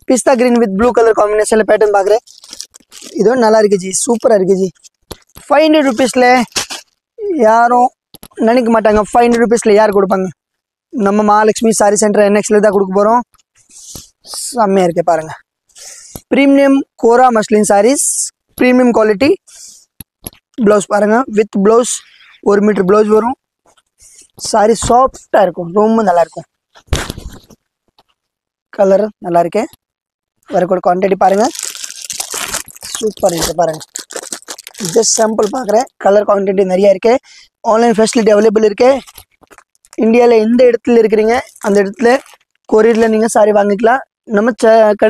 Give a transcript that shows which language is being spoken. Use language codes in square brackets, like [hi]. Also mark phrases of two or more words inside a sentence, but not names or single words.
[en] pista green with blue colour combinationla pattern [ta] பாக்குறேன் இது நல்லா இருக்கு ஜி சூப்பரா இருக்கு ஜி 500 ரூபீஸ்ல யாரும் நினைக்க மாட்டாங்க 500 ரூபீஸ்ல யார் கொடுப்பாங்க நம்ம மகாலட்சுமி சாரி சென்டர் NXல தான் கொடுக்க போறோம் செம்மையா இருக்கு பாருங்க [en] premium kora muslin sarees premium quality blouse [ta] பாருங்க [en] with blouse [ta] 1 [en] metre blouse [ta] வரும் சாரி சாஃப்ட்டா இருக்கும் ரொம்ப நல்லா இருக்கும் கலர் நல்லா இருக்கு வேற கூட குவாண்டிட்டி பாருங்க சூப்பர் இருக்கு பாருங்க [en] just sample [ta] பார்க்கறேன் [en] colour quantity [ta] நிறைய இருக்கு [en] online facility available [ta] இருக்கு இந்தியால எந்த இடத்துல இருக்கீங்க அந்த இடத்துல கொரியர்ல நீங்க சாரி வாங்கிக்கலாம் நம்ம கடை